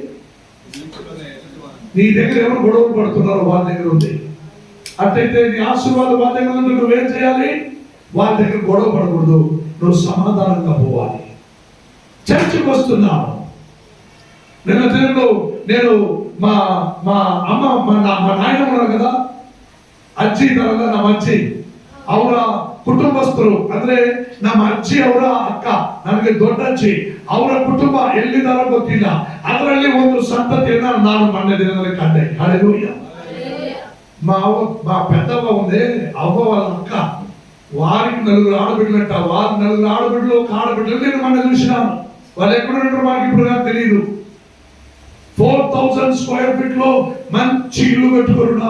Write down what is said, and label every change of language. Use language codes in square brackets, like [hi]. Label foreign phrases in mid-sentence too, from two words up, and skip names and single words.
[te] నీ దగ్గర ఎవరు గొడవలు పడుతున్నారో వాళ్ళ దగ్గర ఉంది. అట్లయితే నీ ఆశీర్వాదం వాళ్ళ దగ్గర ఉంది. నువ్వేం చేయాలి? వాళ్ళ దగ్గర గొడవ పడకూడదు. నువ్వు సమాధానంగా పోవాలి. చర్చికి వస్తున్నాను. నేను మా అమ్మ మా నాయన ఉన్నారు కదా, [kn] ಅಜ್ಜಿ ಇದ್ದಾರಲ್ಲ, ನಮ್ಮ ಅಜ್ಜಿ ಅವರ ಕುಟುಂಬಸ್ಥರು ಅಂದ್ರೆ ನಮ್ಮ ಅಜ್ಜಿ ಅವರ ಅಕ್ಕ, ನನಗೆ ದೊಡ್ಡ ಅಜ್ಜಿ, ಅವರ ಕುಟುಂಬ ಎಲ್ಲಿದ್ದಾರೋ ಗೊತ್ತಿಲ್ಲ. ಅದರಲ್ಲಿ ಒಂದು ಸಂತತಿಯನ್ನ ನಾನು ಮೊನ್ನೆ ದಿನದಲ್ಲಿ ಕಂಡೆ. ಹಲ್ಲೆಲೂಯಾ. [te] మా పెద్దవ్వ ఉంది, అవ్వ వాళ్ళ అక్క, వారికి 4 ఆడబిడ్డలంట. వారి 4 ఆడబిడ్డలు ఒక ఆడబిడ్డలు నేను మొన్న చూసినాను. వాళ్ళు ఎక్కడ ఉంటారో మాకు ఇప్పుడు నాకు తెలియదు. 4000 [en] square feet [te] లో మంచి ఇల్లు కట్టుకొని ఉన్నారు.